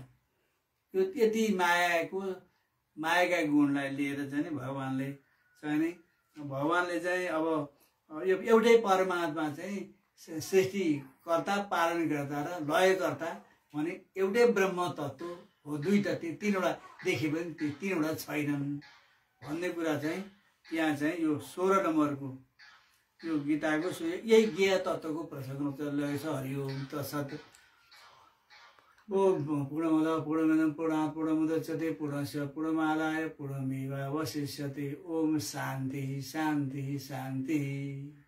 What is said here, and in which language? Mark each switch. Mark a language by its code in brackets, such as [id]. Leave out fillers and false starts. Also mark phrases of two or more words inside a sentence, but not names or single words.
[ne] त्यो यति मायाका गुणलाई लिएर चाहिँ नि भगवानले चाहिँ अब यो एउटै परमात्मा चाहिँ सृष्टिकर्ता, पालनकर्ता र लयकर्ता भने एउटै ब्रह्म तत्त्व हो। दुईटा तीनवटा देखि पनि ती तीनवटा छैनन् भन्ने कुरा चाहिँ यहाँ चाहिँ यो 16 नम्बरको यो गीताको यही ज्ञेय तत्त्वको प्रसङ्ग रहेछ। [sa] हरिओम तत्सत्। ओम पूर्णमदः पूर्णमिदं पूर्णात् पूर्णमुदच्यते पूर्णस्य पूर्णमादाय पूर्णमेवावशिष्यते। ओम शान्ति शान्ति शान्ति।